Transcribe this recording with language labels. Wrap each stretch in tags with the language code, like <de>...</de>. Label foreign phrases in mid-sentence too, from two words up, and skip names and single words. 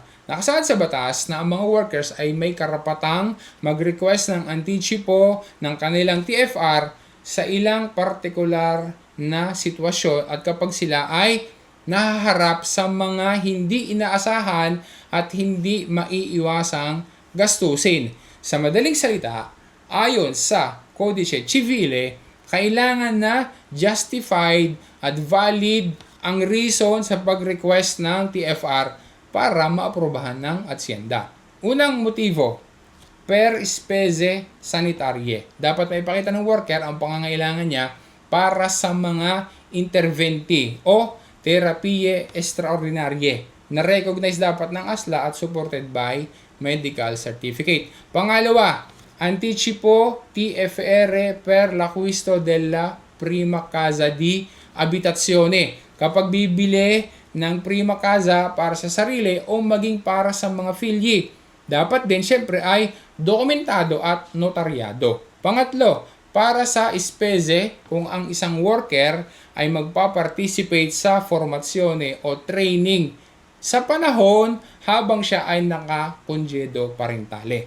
<tl>Nakasaad sa batas na ang mga workers ay may karapatang mag-request ng anticipo ng kanilang TFR sa ilang partikular na sitwasyon at kapag sila ay nahaharap sa mga hindi inaasahan at hindi maiiwasang gastusin. Sa madaling salita, ayon sa Codice Civile, kailangan na justified at valid ang reason sa pag-request ng TFR para maaprobahan ng Hacienda. Unang motivo,</tl> <it>per spese sanitarie.</it> <tl>Dapat may ipakita ng worker ang pangangailangan niya para sa mga</tl> <it>interventi o terapie extraordinarie</it> <tl>na recognize dapat ng ASLA at</tl> <en>supported by medical certificate.</en> <tl>Pangalawa,</tl> <it>anticipo TFR per l'acquisto della prima casa di abitazione.</it> <tl>Kapag bibili ng</tl> <it>prima casa</it> <tl>para sa sarili o maging para sa mga figli, dapat din syempre ay dokumentado at notaryado. Pangatlo, para sa spese kung ang isang worker ay magpa-participate sa formazione o training sa panahon habang siya ay naka-</tl> <it>congedo parentale.</it>